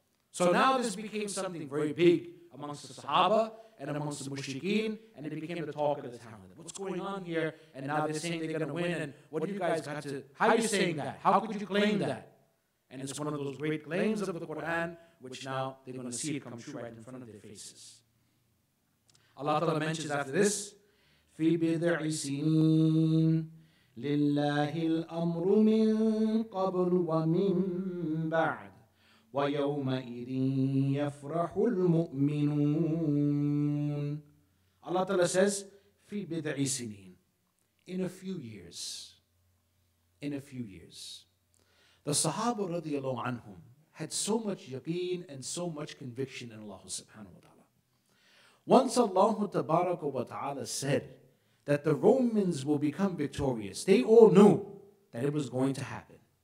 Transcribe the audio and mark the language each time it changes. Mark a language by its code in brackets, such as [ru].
[en] So now this became something very big amongst the Sahaba and amongst the mushrikeen, and it became the talk of the town. What's going on here? And now they're saying they're going to win, and what do you guys got to, how are you saying that? How could you claim that? And it's one of those great claims of the Quran, which now they're going to see it come true right in front of their faces. Allah Ta'ala mentions after this, [ar] في بضع سنين لله الأمر من قبل ومن بعد وَيَوْمَئِذٍ يَفْرَحُ الْمُؤْمِنُونَ. [en] Allah Ta'ala says, [ar] فِي بِضْعِ سِنِينَ, [en] in a few years. In a few years. The Sahaba radiallahu anhum had so much yaqeen and so much conviction in Allah subhanahu wa ta'ala. Once Allah tabaraka wa ta'ala said that the Romans will become victorious, they all knew that it was going to happen.